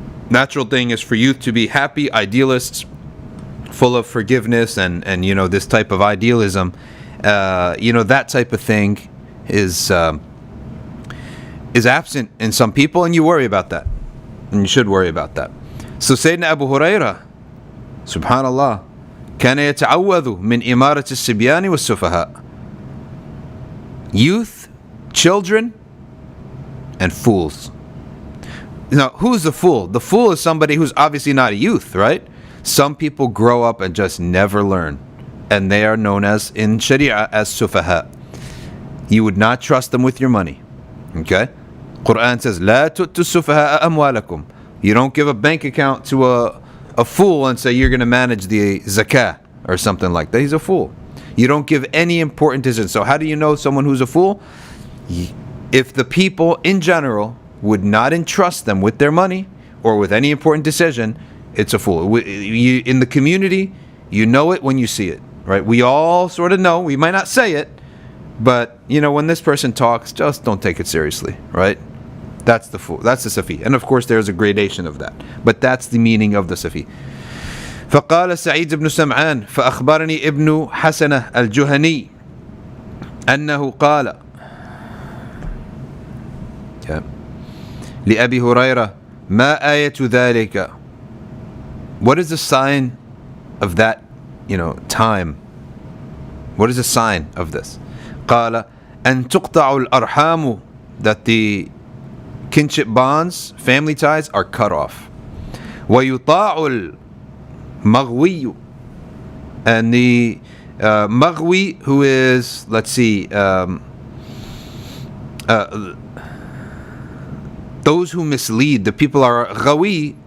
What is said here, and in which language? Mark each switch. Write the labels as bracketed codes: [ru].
[en] Natural thing is for youth to be happy, idealists, full of forgiveness and this type of idealism. That type of thing is absent in some people, and you worry about that, and you should worry about that. [ar] So Sayyidina Abu Hurairah, subhanallah, كان يتعوذ من إمارة الصبيان والسفهاء. [en] Youth, children, and fools. Now, who's the fool? The fool is somebody who's obviously not a youth, right? Some people grow up and just never learn, and they are known as, in Sharia, as sufaha. You would not trust them with your money. Okay? [ar] Quran says, لا تؤتوا السفهاء أموالكم. [en] You don't give a bank account to a fool and say you're going to manage the zakah or something like that. He's a fool. You don't give any important decision. So how do you know someone who's a fool? If the people in general would not entrust them with their money or with any important decision, it's a fool. In the community, you know it when you see it, right? We all sort of know. We might not say it, but when this person talks, just don't take it seriously, right? That's the fool. That's the Safi. And of course, there's a gradation of that. But that's the meaning of the Safi. [ar] فقال سعيد بن سمعان فأخبرني ابن حسنة الجهني أنه قال لأبي هريرة ما آية ذلك. [en] What is the sign of that, time? What is the sign of this? [ar] قال أن تقطع الأرحام, [en] that the kinship bonds, family ties, are cut off. [ar] ويطاع المغوي, [en] and the maghwi, who is, let's see, those who mislead, the people are ghawi.